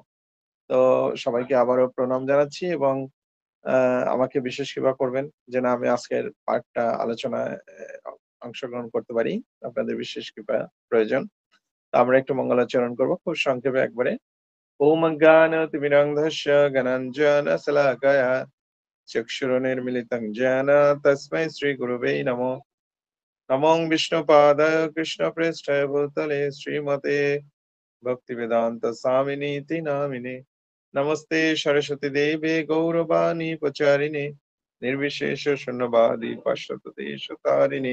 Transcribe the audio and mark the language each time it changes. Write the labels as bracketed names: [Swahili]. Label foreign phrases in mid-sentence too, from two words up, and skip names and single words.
[Bangla] তো সবাইকে আবারও প্রণাম জানাচ্ছি এবং আমাকে বিশেষ কৃপা করবেন যেন আমি আজকের পাঠটা আলোচনায় অংশগ্রহণ করতে পারি। আপনাদের বিশেষ কৃপা প্রয়োজন। তো আমরা একটু মঙ্গলাচরণ করব খুব সংক্ষেপে একবারে। [Sanskrit] ওম অজ্ঞানতিমিরান্ধস্য জ্ঞানাঞ্জনশলাকয়া চক্ষুरुन्मीलितं येन तस्मै श्रीगुरवे नमः। नमो विष्णुपादाय कृष्णप्रेष्ठाय भूतले श्रीमते भक्तिवेदान्त स्वामिनीति नामिने। नमस्ते सरस्वती देवे गौरवाणी प्रचारिणे निर्विशेष शून्यवादी पाश्चात्यदेशतारिणे।